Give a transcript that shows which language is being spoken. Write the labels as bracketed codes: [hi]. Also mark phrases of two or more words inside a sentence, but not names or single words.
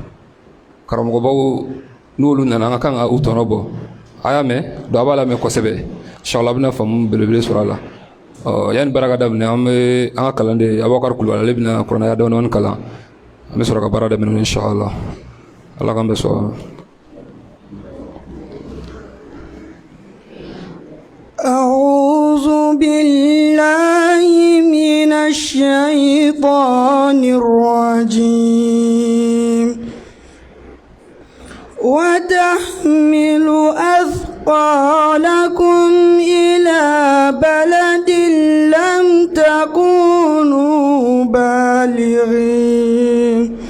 [bm] Karamɔgɔbaw n'olu nana an ka kan ka u tɔnɔ bɔ. A y'a mɛn donc a b'a lamɛn kosɛbɛ inshallah a bɛna faamu belebele sɔrɔ a la. Yani baara ka daminɛ an bɛ an ka kalanden Abubakar Kulubali ale bɛna kuranaya dɔɔni kalan an bɛ sɔrɔ ka baara daminɛ inshallah Ala k'an bɛ sɔn. [ar] أعوذ بالله من الشيطان الرجيم وتحمل أثقالكم إلى بلد لم تكونوا بالغين